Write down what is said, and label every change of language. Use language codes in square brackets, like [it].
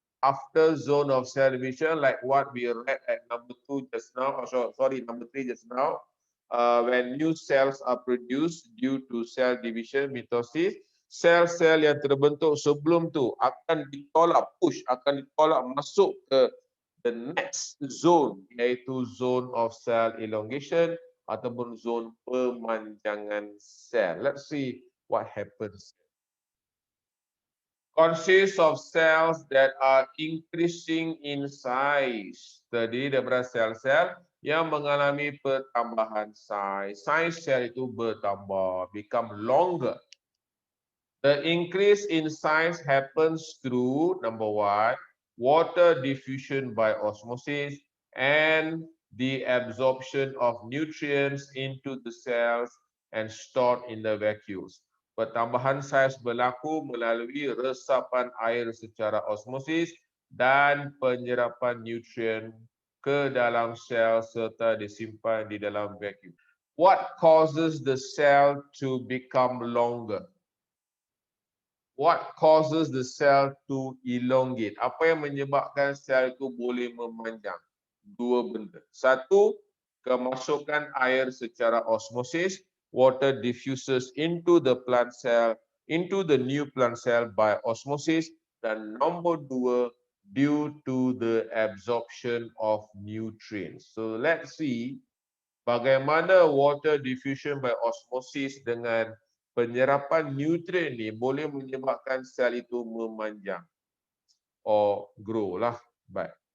[en] After zone of cell division, like what we read at number 2 just now, number 3 just now, when new cells are produced due to cell division, mitosis, [ms] sel-sel yang terbentuk sebelum tu akan ditolak, akan ditolak masuk ke [en] the next zone, iaitu zone of cell elongation [ms] ataupun zone pemanjangan sel. [en] Let's see what happens. Consists of cells that are increasing in size. [ms] Terdiri daripada sel-sel yang mengalami pertambahan size. Size sel itu bertambah, [en] become longer. The increase in size happens through, number 1, water diffusion by osmosis and the absorption of nutrients into the cells and stored in the vacuoles. [ms] Pertambahan saiz berlaku melalui resapan air secara osmosis dan penyerapan nutrien ke dalam sel serta disimpan di dalam vacuum. [en] What causes the cell to become longer? What causes the cell to elongate? [ms] Apa yang menyebabkan sel itu boleh memanjang? Dua benda. Satu, kemasukan air secara osmosis. [en] Water diffuses into the plant cell, into the new plant cell by osmosis. [ms] Dan nombor 2, [en] due to the absorption of nutrients. So let's see [ms] bagaimana [en] water diffusion by osmosis [ms] dengan penyerapan nutrien ni boleh menyebabkan sel itu memanjang [en] or grow [ms] lah. Baik.